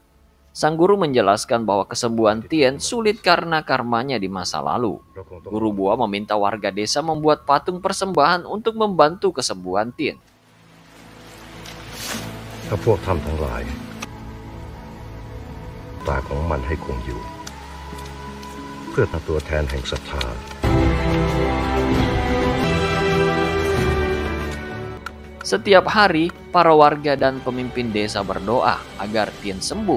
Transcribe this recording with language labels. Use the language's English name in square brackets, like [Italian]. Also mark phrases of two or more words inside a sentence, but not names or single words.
[Indonesian] Sang guru menjelaskan bahwa kesembuhan Tien sulit karena karmanya di masa lalu. Guru buah meminta warga desa membuat patung persembahan untuk membantu kesembuhan Tien. [Thai] ถ้าพวกท่านทั้งหลายตาของมันให้คงอยู่เพื่อเป็นตัวแทนแห่งศรัทธา [Indonesian] Setiap hari, para warga dan pemimpin desa berdoa agar Tien sembuh.